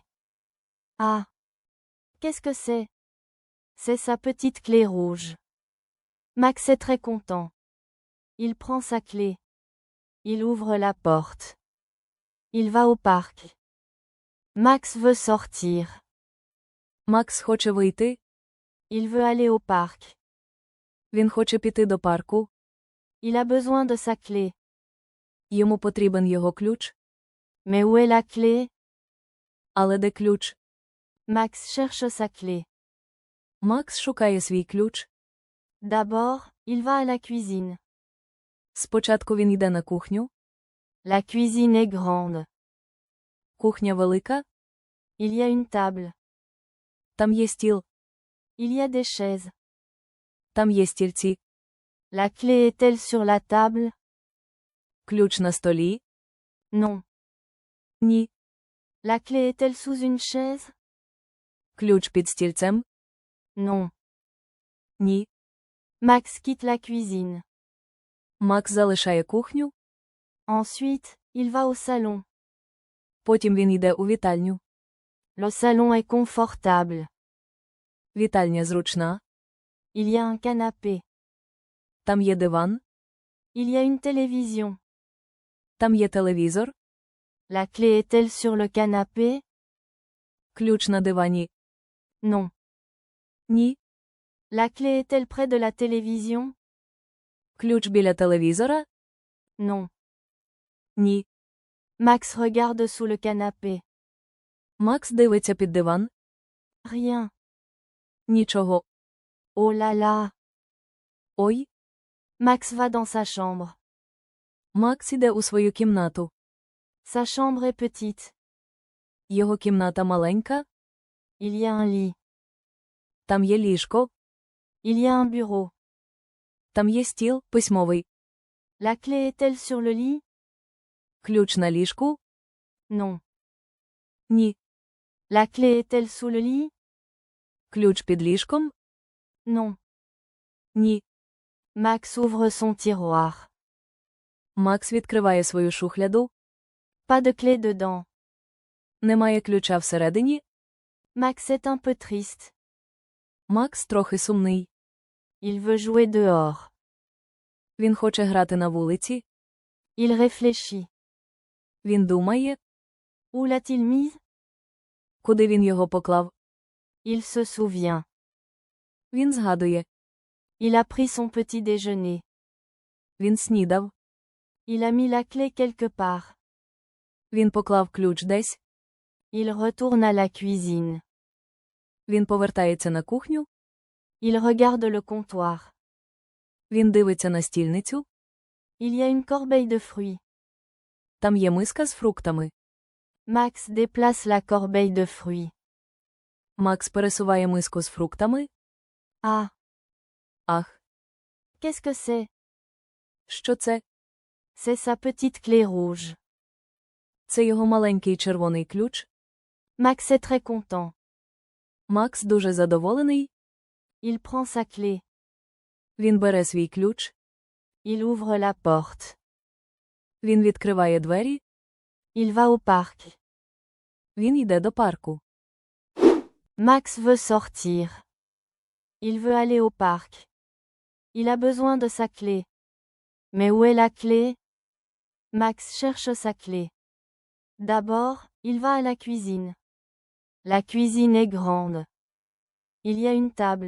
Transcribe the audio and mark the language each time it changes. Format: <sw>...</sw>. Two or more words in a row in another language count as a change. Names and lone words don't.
<fr>Ah! Qu'est-ce que c'est? C'est sa petite clé rouge. Max est très content. Il prend sa clé. Il ouvre la porte. Il va au parc. Max veut sortir.</fr> <uk>Макс хоче вийти.</uk> <fr>Il veut aller au parc.</fr> <uk>Він хоче піти до парку.</uk> <fr>Il a besoin de sa clé.</fr> <uk>Йому потрібен його ключ.</uk> <fr>Mais où est la clé?</fr> <uk>Але де ключ?</uk> <fr>Max cherche sa clé.</fr> <uk>Макс шукає свій ключ.</uk> <fr>D'abord, il va à la cuisine.</fr> <uk>Спочатку він йде на кухню.</uk> <fr>La cuisine est grande.</fr> <uk>Кухня велика.</uk> <fr>Il y a une table.</fr> <uk>Там є стіл.</uk> <fr>Il y a des chaises.</fr> <uk>Там є стільці.</uk> <fr>La clé est-elle sur la table?</fr> <uk>Ключ на столі.</uk> <fr>Non.</fr> <uk>Ні.</uk> <fr>La clé est-elle sous une chaise?</fr> <uk>Ключ під стільцем.</uk> <fr>Non.</fr> <uk>Ні.</uk> <fr>Max quitte la cuisine.</fr> <uk>Макс залишає кухню.</uk> <fr>Ensuite, il va au salon.</fr> <uk>Потім він йде у вітальню.</uk> <fr>Le salon est confortable.</fr> <uk>Вітальня зручна.</uk> <fr>Il y a un canapé.</fr> <uk>Там є диван.</uk> <fr>Il y a une télévision.</fr> <uk>Там є телевізор.</uk> <fr>La clé est-elle sur le canapé?</fr> <uk>Ключ на дивані.</uk> <fr>Non.</fr> <uk>Ні.</uk> <fr>La clé est-elle près de la télévision?</fr> <uk>Ключ біля телевізора.</uk> <fr>Non.</fr> <uk>Ні.</uk> <fr>Max regarde sous le canapé.</fr> <uk>Макс дивиться під диван.</uk> <fr>Rien.</fr> <uk>Нічого.</uk> <fr>Oh là là.</fr> <uk>Ой.</uk> <fr>Max va dans sa chambre.</fr> <uk>Макс іде у свою кімнату.</uk> <fr>Sa chambre est petite.</fr> <uk>Його кімната маленька.</uk> <fr>Il y a un lit.</fr> <uk>Там є ліжко.</uk> <fr>Il y a un bureau.</fr> <uk>Там є стіл письмовий.</uk> <fr>La clé est-elle sur le lit?</fr> <uk>Ключ на ліжку.</uk> <fr>Non.</fr> <uk>Ні.</uk> <fr>La clé est-elle sous le lit?</fr> <uk>Ключ під ліжком.</uk> <fr>Non.</fr> <uk>Ні.</uk> <fr>Max ouvre son tiroir.</fr> <uk>Макс відкриває свою шухляду.</uk> <fr>Pas de clé dedans.</fr> <uk>Немає ключа всередині.</uk> <fr>Max est un peu triste.</fr> <uk>Макс трохи сумний.</uk> <fr>Il veut jouer dehors.</fr> <uk>Він хоче грати на вулиці.</uk> <fr>Il réfléchit.</fr> <uk>Він думає.</uk> <fr>Où l'a-t-il mise?</fr> <uk>Куди він його поклав?</uk> <fr>Il se souvient.</fr> <uk>Він згадує.</uk> <fr>Il a pris son petit déjeuner.</fr> <uk>Він снідав.</uk> <fr>Il a mis la clé quelque part.</fr> <uk>Він поклав ключ десь.</uk> <fr>Il retourne à la cuisine.</fr> <uk>Він повертається на кухню.</uk> <fr>Il regarde le comptoir.</fr> <uk>Він дивиться на стільницю.</uk> <fr>Il y a une corbeille de fruits.</fr> <uk>Там є миска з фруктами.</uk> <fr>Max déplace la corbeille de fruits.</fr> <uk>Макс пересуває миску з фруктами.</uk> <fr>Ah,</fr> <uk>Ах,</uk> <fr>qu'est-ce que c'est?</fr> <uk>що це?</uk> <fr>C'est sa petite clé rouge.</fr> <uk>Це його маленький червоний ключ.</uk> <fr>Max est très content.</fr> <uk>Макс дуже задоволений.</uk> <fr>Il prend sa clé.</fr> <uk>Він бере свій ключ.</uk> <fr>Il ouvre la porte.</fr> <uk>Він відкриває двері.</uk> <fr>Il va au parc.</fr> <uk>Він йде до парку.</uk> <fr>Max veut sortir. Il veut aller au parc. Il a besoin de sa clé. Mais où est la clé? Max cherche sa clé. D'abord, il va à la cuisine. La cuisine est grande. Il y a une table.</fr>